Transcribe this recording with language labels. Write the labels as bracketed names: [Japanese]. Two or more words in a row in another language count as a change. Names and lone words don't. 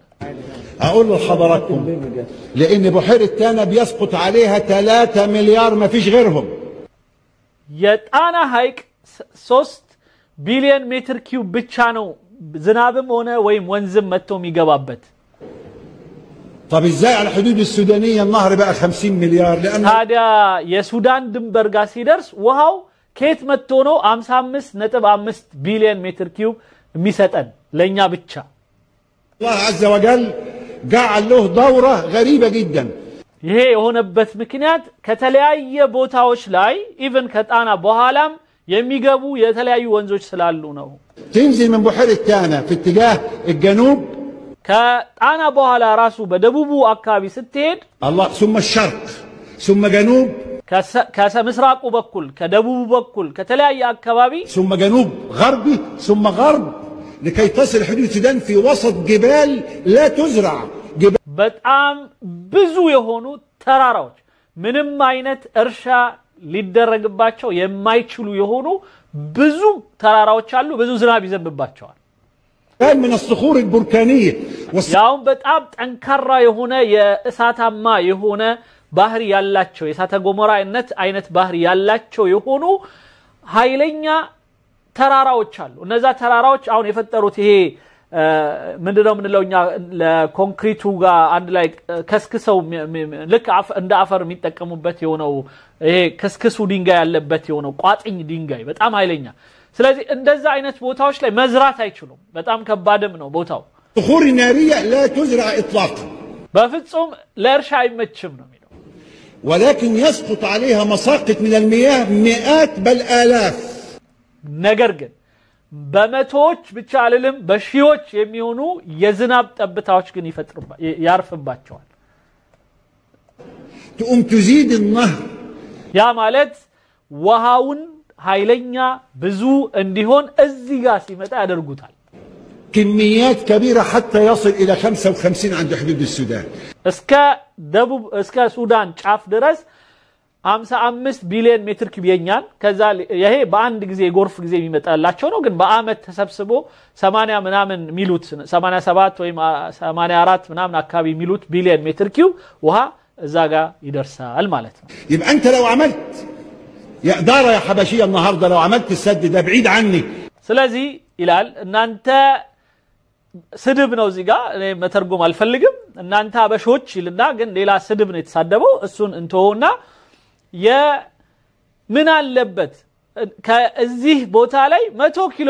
[Arabic] اقول لحضراتكم لان بحيرة تانا بيسقط عليها 3 مليار ما فيش غيرهم [Amharic] የጣና ሐይቅ 3 ቢሊዮን ሜትር ኪዩብ ብቻ ነው ዝናብም ሆነ ወይም ወንዝም መጥቶ የሚገባበት [Arabic] طب ازاي على الحدود السودانية النهر بقى 50 مليار لان [Amharic] ታዲያ የሱዳን ድንበር ጋር ሲደርስ ውሃው ከየት መጥቶ ነው 55.5 ቢሊዮን ሜትር ኪዩብ የሚሰጠን ለኛ ብቻ [Arabic] الله عز وجل جعل له دورة غريبة جدا [Amharic] ይሄ የሆነበት ምክንያት ከተለያየ ቦታዎች ላይ ኢቭን ከጣና በኋላም የሚገቡ የተለያዩ ወንዞች ስላሉ ነው [Arabic] تنزل من بحيرة تانا في اتجاه الجنوب [Amharic] ከጣና በኋላ ራሱ በደቡቡ አካባቢ ስትሄድ [Arabic] الله ثم الشرق ثم جنوب [Amharic] ከሰምስራቁ በኩል ከደቡቡ በኩል ከተለያየ አካባቢ [Arabic] ثم جنوب غربي ثم غرب لكي تصل حدود السودان في وسط جبال لا تزرع [Amharic] በጣም ብዙ የሆኑ ተራራዎች ምንም አይነት እርሻ ሊደረግባቸው የማይችሉ የሆኑ ብዙ ተራራዎች አሉ ብዙ ዝናብ ይዘንብባቸዋል [Arabic] كان من الصخور البركانية [Amharic] ያው በጣም ጠንካራ የሆነ የእሳታማ የሆነ ባህር ያላቸው የእሳተ ገሞራ አይነት ባህር ያላቸው የሆኑ ኃይለኛ ተራራዎች አሉ እነዛ ተራራዎች አሁን የፈጠሩት ይሄ ምንድነው ምንለውኛ ለኮንክሪቱ ጋር አንድ ላይ ከስክሰው ልክ እንደ አፈር የሚጠቀሙበት የሆነው ይሄ ከስክሱ ድንጋይ ያለበት የሆነው ቋጥኝ ድንጋይ በጣም ኃይለኛ ስለዚህ እንደዛ አይነት ቦታዎች ላይ መዝራት አይችሉም በጣም ከባድም ነው ቦታው [Arabic] صخور نارية لا تزرع اطلاقا [Amharic] በፍጹም ለእርሻ አይመችም ነው የሚለው [Arabic] ولكن يسقط عليها مساقط من المياه مئات بل آلاف [Amharic] ነገር ግን በመቶዎች ብቻ አይደለም በሺዎች የሚሆኑ የዝናብ ጠብታዎች ግን ያርፍባቸዋል [Arabic] تقوم تزيد النهر [Amharic] ያ ማለት ውሃውን ኃይለኛ ብዙ እንዲሆን እዚህ ጋር ሲመጣ ያደርጉታል [Arabic] كميات كبيرة حتى يصل إلى 55 عند حدود السودان [Amharic] እስከ ሱዳን ጫፍ ድረስ 55 ቢሊዮን ሜትር ኪዩብ የኛን ከዛ ይሄ በአንድ ጊዜ ጎርፍ ጊዜ የሚመጣላቸው ነው ግን በአመት ተሰብስቦ 80 ምናምን ሚሉት 87 ወይ 84 ምናምን አካባቢ ሚሉት ቢሊዮን ሜትር ኪዩብ ውሃ እዛ ጋር ይደርሳል ማለት ነው [Arabic] يبقى انت لو عملت يا اداره يا حبشيه النهارده لو عملت السد ده بعيد عني [Amharic] ስለዚህ ይላል እናንተ ስድብ ነው እዚህ ጋር እኔ መተርጎም አልፈልግም እናንተ አበሾች ይልና ግን ሌላ ስድብ ነው የተሳደበው እሱን እንተውና ምን አለበት ከዚህ ቦታ ላይ 100 ኪሎ